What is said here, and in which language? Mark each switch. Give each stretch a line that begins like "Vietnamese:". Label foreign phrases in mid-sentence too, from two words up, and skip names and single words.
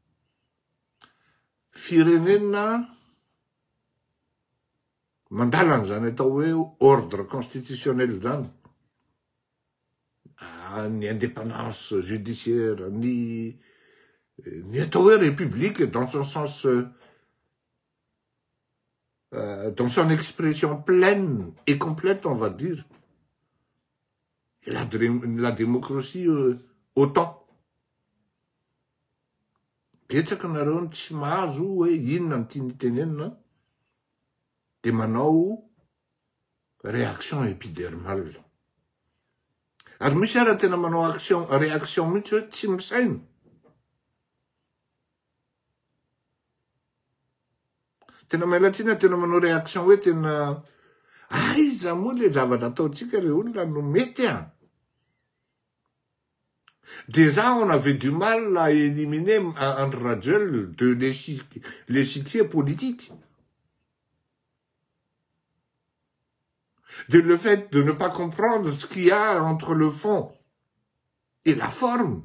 Malagasy: Firenena mandala zany atao hoe
French: ordre constitutionnel
Malagasy: zany.
French: Ny indépendance judiciaire,
Malagasy: ny atao hoe
French: république dans son sens dans son expression pleine et complète, on va dire. Et la démocratie autant.
Malagasy: Betsaka nareo tsy mahazo hoe inona ny tiany tenenina de manao
French: réaction épidermale.
Malagasy: Ary misy ara tena manao réaction mihitsy hoe tsy misaina. Tena mailatsina tena manao réaction hoe tena iza moa le zavatra ataotsika re olona no mety a.
French: Déjà on avait du mal à éliminer André Rajel de l'échiquier politique. De le fait de ne pas comprendre ce qu'il y a entre le fond et la forme.